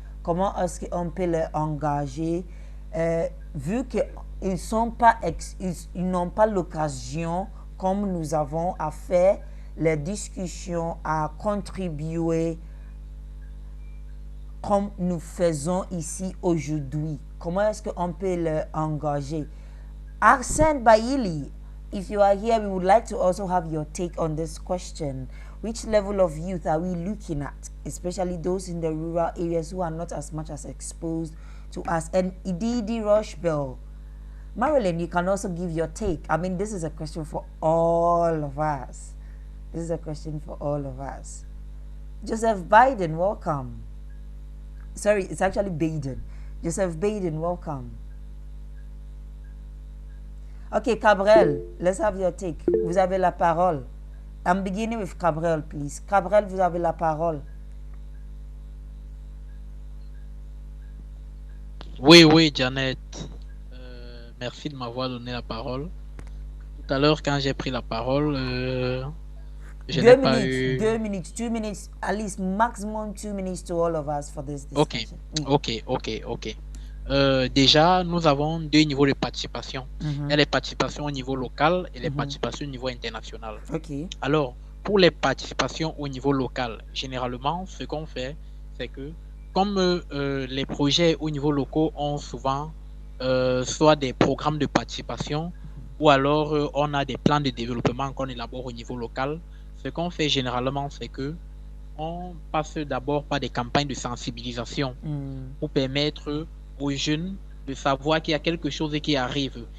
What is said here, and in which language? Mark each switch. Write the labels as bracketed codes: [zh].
[fr] Comment est-ce qu'on peut les engager vu qu'ils n'ont pas l'occasion, comme nous avons, à faire les discussions, à contribuer comme nous faisons ici aujourd'hui? Comment est-ce qu'on peut les engager? [en] Arsène Bailey, if you are here, we would like to also have your take on this question. Which level of youth are we looking at, especially those in the rural areas who are not as much as exposed to us? And Ididi Rochbell, Marilyn, you can also give your take. I mean, this is a question for all of us. This is a question for all of us. Joseph Biden, welcome. Sorry, it's actually Baden. Joseph Baden, welcome. Okay, Cabrel, let's have your take. [fr] Vous avez la parole. [en] I'm beginning with Cabrel, please. [fr] Cabrel, vous avez la parole. Oui, Janet. Merci de m'avoir donné la parole. Tout à l'heure, quand j'ai pris la parole, je n'ai pas eu... [en] 2 minutes, 2 minutes, at least maximum 2 minutes to all of us for this discussion. Ok. [fr] Déjà, nous avons deux niveaux de participation. Il y a les participations au niveau local et les participations au niveau international. Alors, pour les participations au niveau local, généralement, ce qu'on fait, c'est que comme les projets au niveau local ont souvent soit des programmes de participation ou alors on a des plans de développement qu'on élabore au niveau local, ce qu'on fait généralement, c'est que on passe d'abord par des campagnes de sensibilisation pour permettre aux jeunes de savoir qu'il y a quelque chose qui arrive.